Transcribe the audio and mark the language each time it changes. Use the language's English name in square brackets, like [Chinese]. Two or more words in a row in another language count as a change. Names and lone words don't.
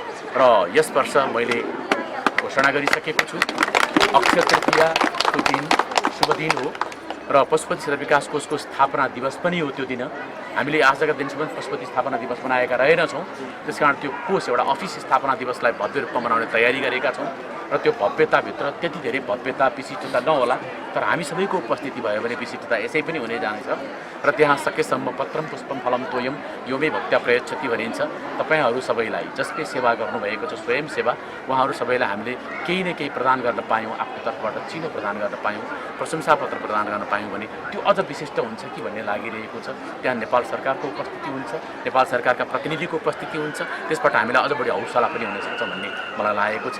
[Nepali] र यस वर्ष मैले घोषणा गरिसकेको छु अक्षय तृतीयाको दिन शुभ दिन हो र पशुपति क्षेत्र विकास कोषको स्थापना दिवस पनि हो त्यो दिन। हामीले आजका दिनसम्म पशुपति स्थापना दिवस मनाएका रहेनछौँ। त्यसकारण त्यो कोष एउटा अफिस स्थापना दिवसलाई भव्य रूपमा मनाउने तयारी गरेका छौँ र त्यो भव्यताभित्र त्यति धेरै भव्यता विशिष्टता नहोला, तर हामी सबैको उपस्थिति भयो भने विशिष्टता यसै पनि हुने जानेछ र त्यहाँ सकेसम्म [Sanskrit] पत्रम पुष्पम फलम तोयम यो मे भक्त्या प्रयच्छति [Nepali] भनिन्छ। तपाईँहरू सबैलाई जसले सेवा गर्नुभएको छ स्वयं सेवा, उहाँहरू सबैलाई हामीले केही न केही प्रदान गर्न पायौँ, आफ्नो तर्फबाट चिनो प्रदान गर्न पायौँ, प्रशंसापत्र प्रदान गर्न पायौँ भने त्यो अझ विशिष्ट हुन्छ कि भन्ने लागिरहेको छ। त्यहाँ नेपाल सरकारको उपस्थिति हुन्छ, नेपाल सरकारका प्रतिनिधिको उपस्थिति हुन्छ, त्यसबाट हामीलाई अझ बढी हौसला पनि हुनसक्छ भन्ने मलाई लागेको छ।